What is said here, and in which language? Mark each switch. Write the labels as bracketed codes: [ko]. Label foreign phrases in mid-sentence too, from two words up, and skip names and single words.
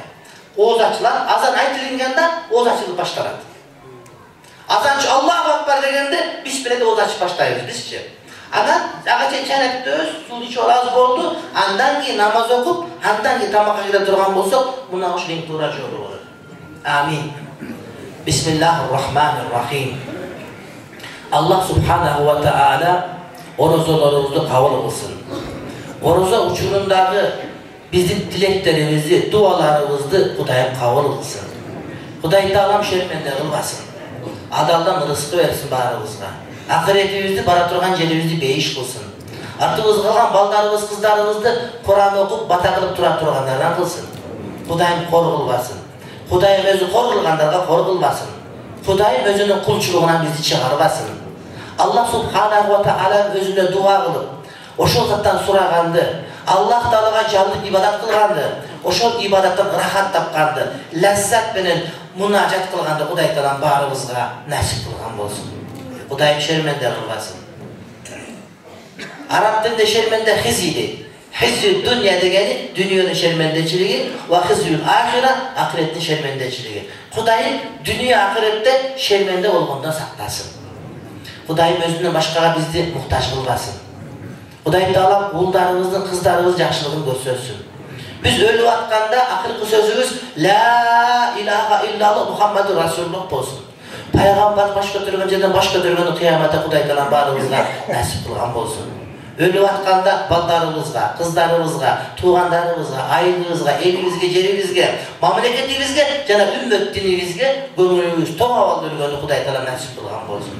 [ky] Ооз ачылат, азан айтылганда ооз ачылып башталат. Азанчы [ar] الله أكبر [ky] дегенде биз менен ооз ачып баштайбыз бизчи. Анан ага чейин чайнап өз суу ичип алабыз болду, андан кийин намаз окуп, андан кийин тамакка кире турган болсок, мына ушул эң туура жол болот. Амин. [ar] بسم الله الرحمن الرحيم. الله سبحانه وتعالى [ky] орозолорубузду кабыл кылсын. Орозо учурундагы биздин тилектерибизди, дуаларыбызды Кудайым кабыл кылсын. Кудай таалам шерменде кылбасын. Адалдан рызкы берсин баарыбызга. Акыретибизди бара турган жерибизди бейиш кылсын. Артыбызга калган балдарыбыз, кыздарыбызды Куран окуп, бата кылып тура тургандардан кылсын. Кудайым кор кылбасын. Кудайым өзү кор кылгандарга кор кылбасын. Кудайым өзүнүн кулчулугунан бизди чыгарбасын. [ar] الله سبحانه وتعالى [ky] өзүнө дуа кылып, ошол заттан сураганды, Аллах таалага жалдык ибадат кылганды, ошол ибадаттан рахат тапканды, ләззат менен мунажат кылганды Кудай таалам баарыбызга насип кылган болсун. Кудайым шерменде кылбасын. Араб тилинде шерменде хизиди. [ar] خزي الدنيا [ky] дегени дүнүйөнүн шермендечилиги, [ar] وخزي الآخرة [ky] акыреттин шермендечилиги. Кудайым дүнүйө акыретте шерменде болгондон сактасын. Кудайым өзүнөн башкага бизди муктаж кылбасын. Кудай таалам уулдарыбыздын, кыздарыбыздын жакшылыгын көрсөтсүн. Биз өлүп атканда акыркы сөзүбүз [ar] لا إله إلا الله محمد رسول الله [ky] болсун. Пайгамбар баш көтөргөн жерден баш көтөргөндү кыяматта Кудай таалам баарыбызга насип кылган болсун. Өлүп атканда балдарыбызга, кыздарыбызга, туугандарыбызга, айылыбызга, элибизге, жерибизге, мамлекетибизге жана үммөт динибизге көңүлүбүз тоңап алып өлгөндү Кудай таалам насип кылган болсун.